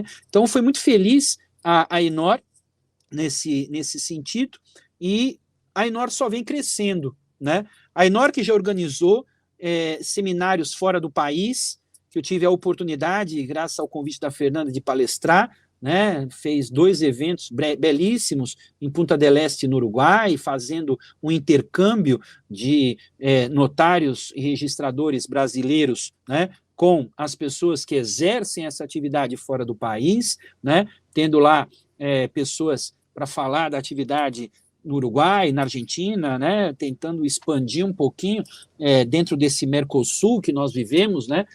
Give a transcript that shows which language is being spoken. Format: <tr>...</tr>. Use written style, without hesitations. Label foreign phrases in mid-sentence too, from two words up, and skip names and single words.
<pt>Então, foi muito feliz a Enor nesse sentido, e a Enor só vem crescendo, né? A Enor, que já organizou seminários fora do país, que eu tive a oportunidade, graças ao convite da Fernanda, de palestrar, né, fez 2 eventos belíssimos em Punta del Este, no Uruguai, fazendo um intercâmbio de notários e registradores brasileiros, né, com as pessoas que exercem essa atividade fora do país, né, tendo lá pessoas para falar da atividade no Uruguai, na Argentina, né, tentando expandir um pouquinho dentro desse Mercosul que nós vivemos, né,</pt>